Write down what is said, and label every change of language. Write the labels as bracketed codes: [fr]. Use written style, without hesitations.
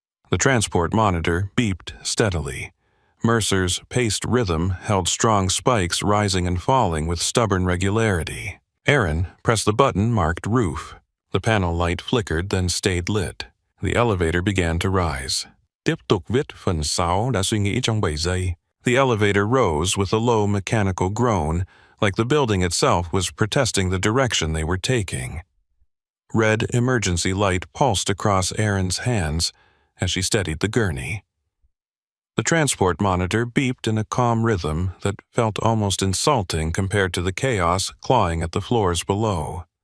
[en] The transport monitor beeped steadily. Mercer's paced rhythm held strong spikes rising and falling with stubborn regularity. Erin pressed the button marked roof. The panel light flickered, then stayed lit. The elevator began to rise. [vi] Tiếp tục viết phần 6 đã suy nghĩ trong 7 giây. [en] The elevator rose with a low mechanical groan, like the building itself was protesting the direction they were taking. Red emergency light pulsed across Erin's hands as she steadied the gurney. The transport monitor beeped in a calm rhythm that felt almost insulting compared to the chaos clawing at the floors below.